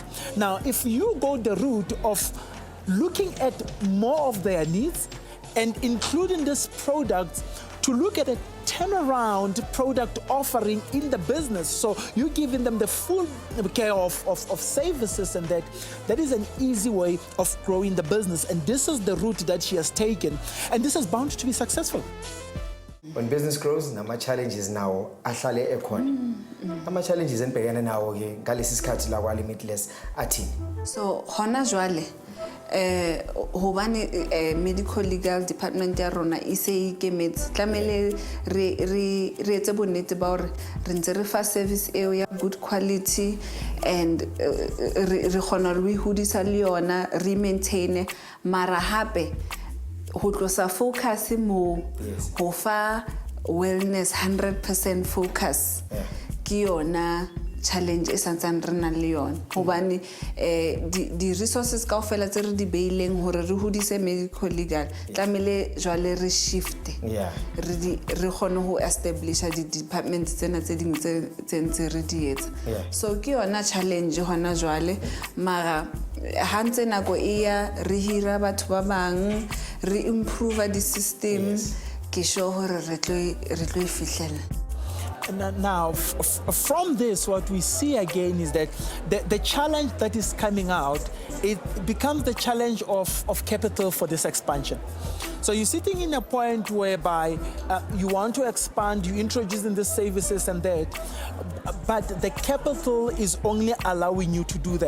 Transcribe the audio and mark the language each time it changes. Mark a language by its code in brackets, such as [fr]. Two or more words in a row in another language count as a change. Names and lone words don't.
[en] Now, if you go the route of looking at more of their needs and including this product to look at a turnaround product offering in the business, so you're giving them the full care of services, and that is an easy way of growing the business. And this is the route that she has taken, and this is bound to be successful. When business grows, [zu] nama challenges now ahlale ekhona. Ama challenges enibhekene nawo ke ngalesi sikhathi la kwa Limitless athini? [st] So hona jwale hobane [en] medical legal department [st] ya rona e se ikemetse tlamele re etse bonnete ba hore re ntse re fa service eo ya [en] good quality, and [st] re khona re hodisa le yona re maintain mara hape ho tlosa focus mo ho fa [en] wellness 100% focus [st] ke yona challenge e santsane re na le yona hobane di resources kaofela tse re di beileng hore re hodise [en] medical legal [st] tlamele jwale re shift re khone ho establish di departments tsena tse ding tse ntse re di etsa. So ke yona challenge hona jwale, mara ha ntse nako e ya re hira batho ba bang, re [en] improve the system, [st] ke sure hore re tlo e fihlela. [en] Now, from this, what we see again is that the challenge that is coming out, it becomes the challenge of capital for this expansion. So you're sitting in a point whereby you want to expand, you're introducing the services and that, but the capital is only allowing you to do that.